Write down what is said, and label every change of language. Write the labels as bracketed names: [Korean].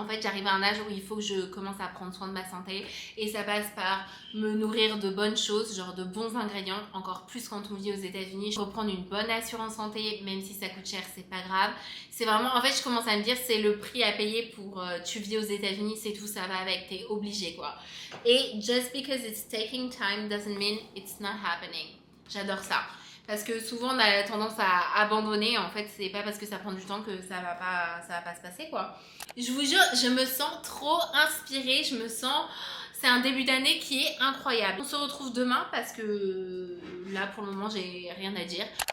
[French] En fait j'arrive à un âge où il faut que je commence à prendre soin de ma santé et ça passe par me nourrir de bonnes choses, genre de bons ingrédients, encore plus quand on vit aux États-Unis. Reprendre une bonne assurance santé, même si ça coûte cher, c'est pas grave. C'est vraiment, en fait je commence à me dire c'est le prix à payer pour tu vis aux États-Unis, c'est tout, ça va avec, t'es obligé quoi. Et [English] just because it's taking time doesn't mean it's not happening. [French] J'adore ça. Parce que souvent on a tendance à abandonner, en fait c'est pas parce que ça prend du temps que ça va pas se passer quoi. Je vous jure, je me sens trop inspirée, je me sens... C'est un début d'année qui est incroyable. On se retrouve demain parce que là pour le moment j'ai rien à dire.